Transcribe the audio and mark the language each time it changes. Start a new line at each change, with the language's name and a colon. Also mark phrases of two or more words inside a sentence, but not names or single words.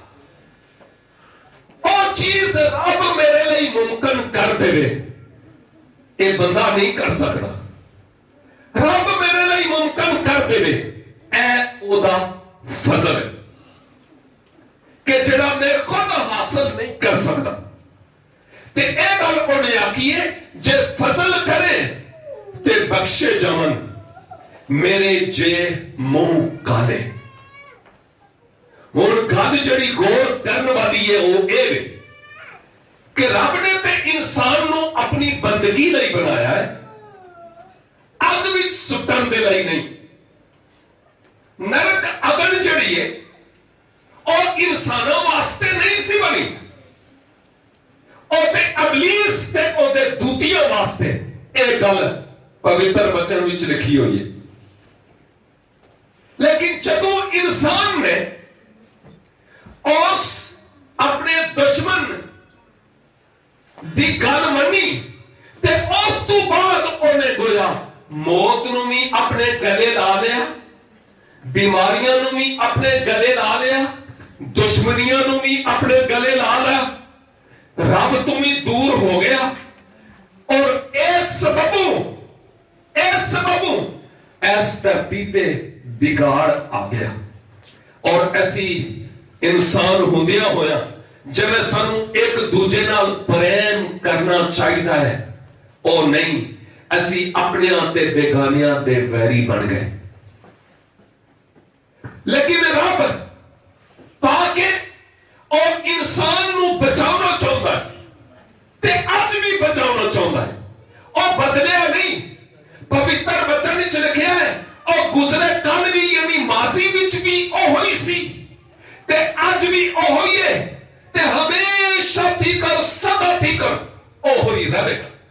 Punjabi: وہ چیز رب میرے لئی ممکن کر دے،
Urdu: یہ بندہ نہیں کر سکتا،
Punjabi: رب میرے لئی ممکن کر دے، اے او دا فضل ہے کہ جڑا میں خود حاصل نہیں کر سکتا۔ تے اے گل انہیں آکی ہے جے فضل کرے تے بخشے جاون میرے جے منہ کالے۔ ہن گل جڑی غور کرن والی ہے وہ اے کہ رب نے تے انسان نو اپنی بندگی لئی بنایا ہے، اگ وچ سٹن دے لئی نہیں۔ نرک اگن جڑی ہے اور انسانوں واسطے نہیں سی بنی، اور تے ابلیس تے او دے دوتیاں واسطے۔ اے گل پوتر وچن وچ لکھی ہوئی ہے۔ لیکن جدوں انسان نے اس اپنے دشمن دی گل منی تے اس تو بعد انہیں گویا موت نو بھی اپنے گلے لا لیا، بیماریاں نو بھی اپنے گلے لا لیا، دشمنیاں نو بھی اپنے گلے لا لیا، رب تو بھی دور ہو گیا، اور اس سببوں اس دھرتی تے بگاڑ آ گیا۔ اور ایسی انسان ہوندیا ہویا جویں سانو ایک دوجے نال پریم کرنا چاہیدا ہے، او نہیں، اسی اپنے تے بیگانیاں دے ویری بن گئے۔ لیکن رب ਉਹ ਇਨਸਾਨ ਨੂੰ ਬਚਾਉਣਾ ਚਾਹੁੰਦਾ ਸੀ ਤੇ ਅੱਜ ਵੀ ਬਚਾਉਣਾ ਚਾਹੁੰਦਾ ਹੈ। ਉਹ ਬਦਲਿਆ ਨਹੀਂ। ਪਵਿੱਤਰ ਬਚਨ ਵਿੱਚ ਲਿਖਿਆ ਹੈ ਉਹ ਗੁਜ਼ਰੇ ਕੱਲ ਵੀ ਯਾਨੀ ਮਾਜ਼ੀ ਵਿੱਚ ਵੀ ਉਹੋ ਹੀ ਸੀ ਤੇ ਅੱਜ ਵੀ ਉਹੋ ਹੀ ਹੈ ਤੇ ਹਮੇਸ਼ਾ ਤੀਕਰ ਸਦਾ ਤੀਕਰ ਉਹੋ ਹੀ ਰਹੇਗਾ।